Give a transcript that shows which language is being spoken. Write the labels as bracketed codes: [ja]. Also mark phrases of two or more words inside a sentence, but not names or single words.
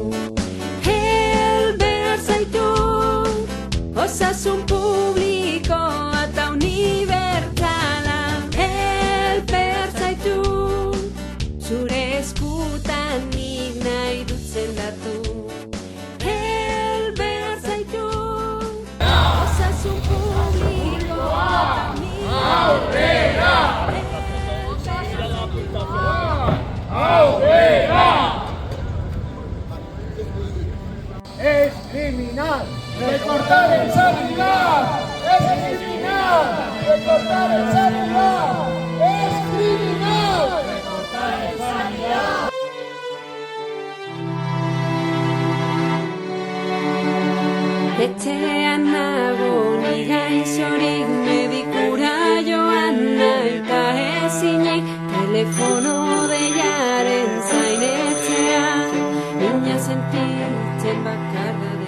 [eu] behar zaitu osasun publikoa eta unibertsala behar zaitu zure eskutan nik nahi dut zendatu behar zaitu osasun publikoa eta [es] Es criminal recortar el sanidad. Es criminal recortar el sanidad. Es criminal recortar el sanidad. [eu] Etxean nago ni gaixorik medikura joan nahita ezinik telefono deiaren zain etxean mina sentitzen bakarra